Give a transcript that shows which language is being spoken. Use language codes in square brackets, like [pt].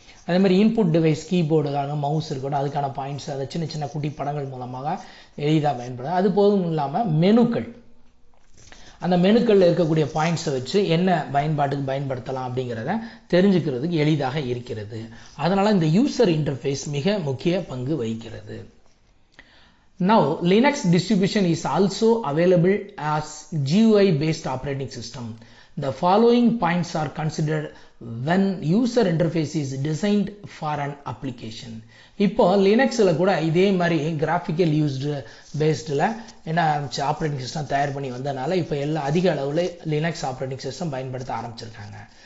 [ta] அதே மாதிரி input device, கீபோர்டுக்கான mouse இருக்கட்டும், அதுக்கான பாயிண்ட்ஸ், அதை சின்ன சின்ன குட்டி படங்கள் மூலமாக எளிதாக பயன்படுது. அது போதும் இல்லாமல் மெனுக்கள், அந்த மெனுக்களில் இருக்கக்கூடிய பாயிண்ட்ஸை வச்சு என்ன பயன்பாட்டுக்கு பயன்படுத்தலாம் அப்படிங்கிறத தெரிஞ்சுக்கிறதுக்கு எளிதாக இருக்கிறது. அதனால் இந்த யூசர் இன்டர்ஃபேஸ் மிக முக்கிய பங்கு வகிக்கிறது. [en] Now, Linux distribution is also available as GUI based operating system. The following points are considered when user interface is designed for an application. [ta] இப்போ லினக்ஸில் கூட இதே மாதிரி கிராஃபிக்கல் யூஸ்டு பேஸ்டில் என்ன ஆரம்பிச்சு ஆப்ரேட்டிங் சிஸ்டம் தயார் பண்ணி வந்ததுனால இப்போ எல்லாம் அதிக அளவில் லினக்ஸ் ஆப்ரேட்டிங் சிஸ்டம் பயன்படுத்த ஆரம்பிச்சிருக்காங்க.